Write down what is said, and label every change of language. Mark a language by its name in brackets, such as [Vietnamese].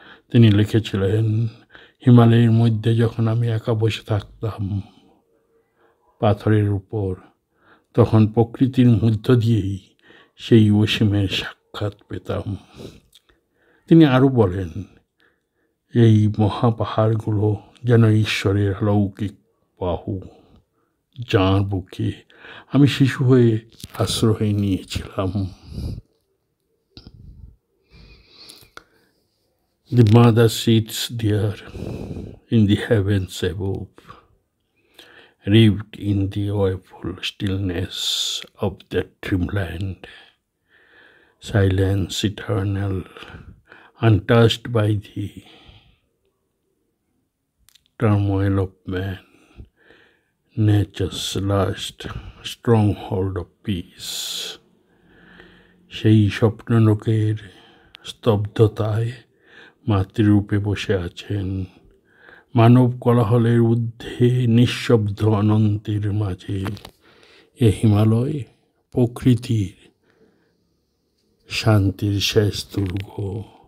[Bangla] তিনি লিখেছিলেন, হিমালয়ের মধ্যে যখন আমি একা বসে থাকতাম পাথরের উপর, তখন প্রকৃতির মধ্য দিয়েই সেই অসীমের সাক্ষাৎ পেতাম। তিনি আরও বলেন, এই মহাপাহাড়গুলো যেন ঈশ্বরের অলৌকিক বাহু, যাঁর বুকে আমি শিশু হয়ে আশ্রয় নিয়েছিলাম। [English] The mother sits there in the heavens above, wrapped in the awful stillness of that dreamland, silence eternal, untouched by the turmoil of man, nature's last stronghold of peace. [Bangla] সেই স্বপ্নলোকের স্তব্ধতায় মাতৃরূপে বসে আছেন, মানব কোলাহলের ঊর্ধ্বে নিঃশব্দ অনন্তের মাঝে। এ হিমালয় প্রকৃতির শান্তির শেষ দুর্গ।